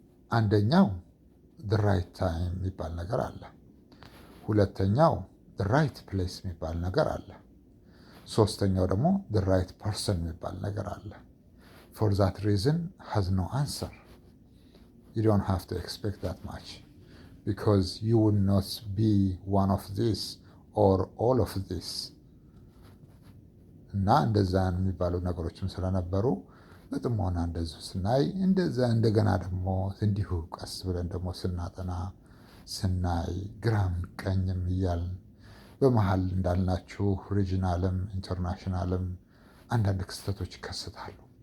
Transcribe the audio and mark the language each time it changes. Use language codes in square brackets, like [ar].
[am] አንደኛው [en] the right time [am] የሚባል ነገር አለ። ሁለተኛው [en] the right place [am] የሚባል ነገር አለ። ሶስተኛው ደግሞ [en] the right person [am] የሚባል ነገር አለ። [en] For that reason has no answer. You don't have to expect that much because you will not be one of these or all of this. [am] እና እንደዛ የሚባሉ ነገሮችም ስለነበሩ በጥሞና እንደዚሁ ስናይ እንደገና ደግሞ እንዲሁ ቀስ ብለን ደግሞ ስናይ ግራም ቀኝም እያልን በመሀል እንዳልናችሁ ሪጂናልም ኢንተርናሽናልም አንዳንድ ክስተቶች ይከሰታሉ።